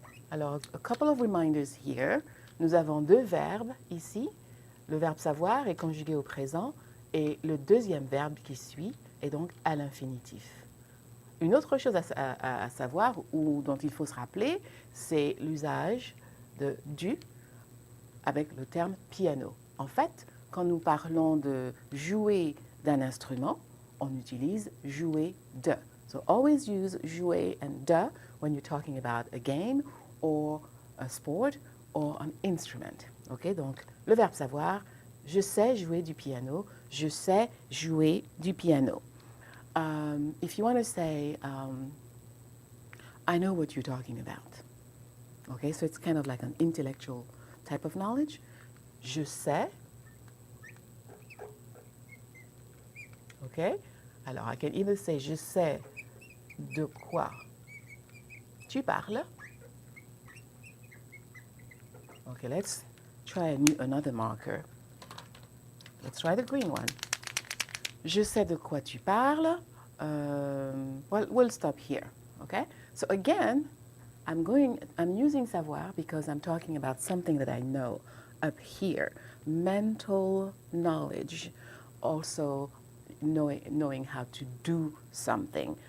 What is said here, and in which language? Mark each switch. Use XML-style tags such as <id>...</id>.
<en>Alors, a couple of reminders here.</en> <fr>Nous avons deux verbes ici. Le verbe savoir est conjugué au présent et le deuxième verbe qui suit est donc à l'infinitif. Une autre chose à savoir ou dont il faut se rappeler, c'est l'usage de du avec le terme piano. En fait, quand nous parlons de jouer d'un instrument, on utilise jouer de.</fr> <en>So always use jouer and de when you're talking about a game or a sport or an instrument. Okay?</en> <fr>Donc, le verbe savoir, je sais jouer du piano, je sais jouer du piano.</fr> <en>If you want to say, I know what you're talking about. Okay, so it's kind of like an intellectual type of knowledge.</en> <fr>Je sais. Okay, alors</fr> <en>I can either say</en> <fr>je sais de quoi tu parles.</fr> <en>Okay, let's try another marker. Let's try the green one.</en> <fr>Je sais de quoi tu parles.</fr> <en>Well, we'll stop here. Okay, so again, I'm using savoir because I'm talking about something that I know up here. Mental knowledge, also knowing how to do something.</en>